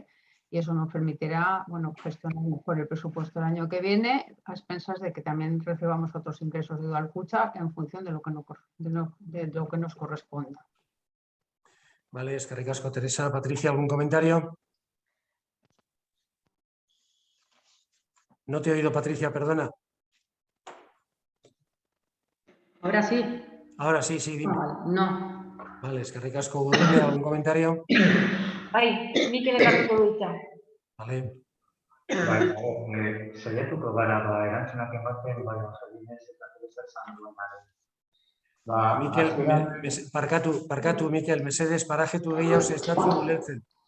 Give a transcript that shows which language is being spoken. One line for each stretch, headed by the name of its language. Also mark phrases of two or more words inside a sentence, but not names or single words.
Spanish: Y eso nos permitirá, bueno, gestionar mejor el presupuesto del año que viene, a expensas de que también recibamos otros ingresos de Udalkutxa en función de lo que nos corresponda. Vale,
Basque: eskerrik asko, Teresa.
Spanish: Patricia, ¿algún comentario? No te he oído, Patricia, perdona. Ahora sí. Ahora sí, dime. No. Vale,
Basque: eskerrik asko, Gudune,
Spanish: ¿algún comentario?
Basque: Bai, Mikel ekarriko du hitza. Vale. Saiatuko gara erantzunak ematen, bai Angelines eta Teresa esan duenaren. Mikel, parkatu, Mikel, mesedez, parajetu gehiago zestatzu ulertzen.